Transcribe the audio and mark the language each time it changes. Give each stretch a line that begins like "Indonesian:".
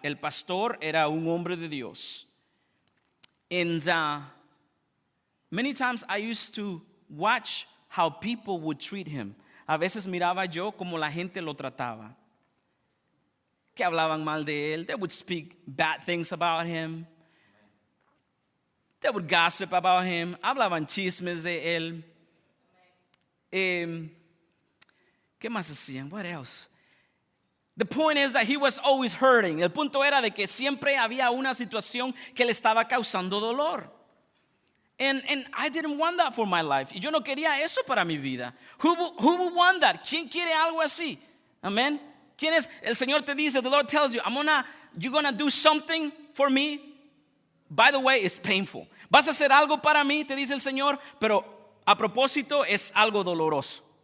Spanish: El pastor era un hombre de Dios.
English: And many times I used to watch how people would treat him.
Spanish: A veces miraba yo como la gente lo trataba. Que hablaban mal de él.
English: They would speak bad things about him. They would gossip about him.
Spanish: Hablaban chismes de él. ¿Qué más hacían?
English: What else? The point is that he was always hurting.
Spanish: El punto era de que siempre había una situación que le estaba causando dolor.
English: And I didn't want that for my life.
Spanish: Y yo no quería eso para mi vida.
English: Who would want that?
Spanish: ¿Quién quiere algo así? Amen. ¿Quién es? El Señor te dice,
English: the Lord tells you, you're gonna do something for me. By the way, it's painful.
Spanish: Vas a hacer algo para mí, te dice el Señor, pero a propósito es algo doloroso.